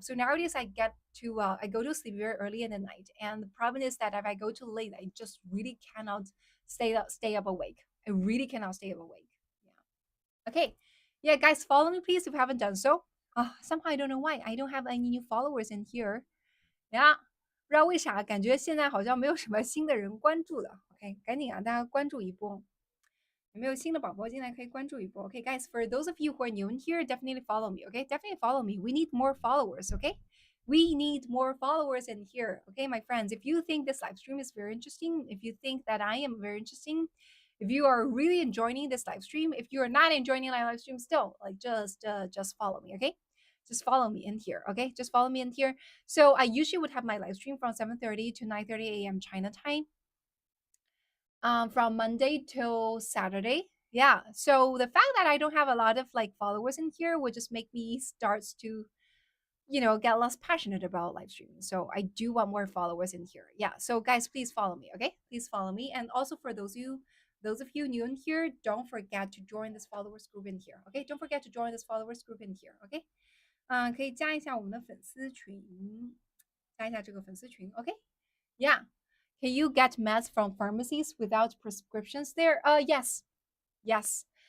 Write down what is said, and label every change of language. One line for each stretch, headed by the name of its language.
English: So nowadays I go to sleep very early in the night, and the problem is that if I go too late, I just really cannot stay up awake. I really cannot stay up awake. Yeah. Okay. Yeah, guys, follow me please if you haven't done so. Somehow I don't know why I don't have any new followers in here.
Chinese: Yeah,不知道为啥，感觉现在好像没有什么新的人关注了。 OK，赶紧让大家关注一波。有没有新的宝宝进来可以关注一波？
English: Okay, guys, for those of you who are new in here, definitely follow me. Okay, definitely follow me. We need more followers. Okay, we need more followers in here. Okay, my friends, if you think this live stream is very interesting, if you think that I am very interesting, if you are really enjoying this live stream, if you are not enjoying my live stream still, like just follow me. Okay, just follow me in here. Okay, just follow me in here. So I usually would have my live stream from 7:30 to 9:30 a.m. China time, from Monday till Saturday. Yeah. So the fact that I don't have a lot of like followers in here would just make me starts to, get less passionate about live streaming. So I do want more followers in here. Yeah. So guys, please follow me. Okay. Please follow me. And also for those of you new in here, don't forget to join this followers group in here. Okay. Don't forget to join this followers group in here. Okay.
Chinese: 可以加一下我们的粉丝群，加一下这个粉丝群。 OK。 Yeah.
English: Can you get meds from pharmacies without prescriptions there? Yes. Yes.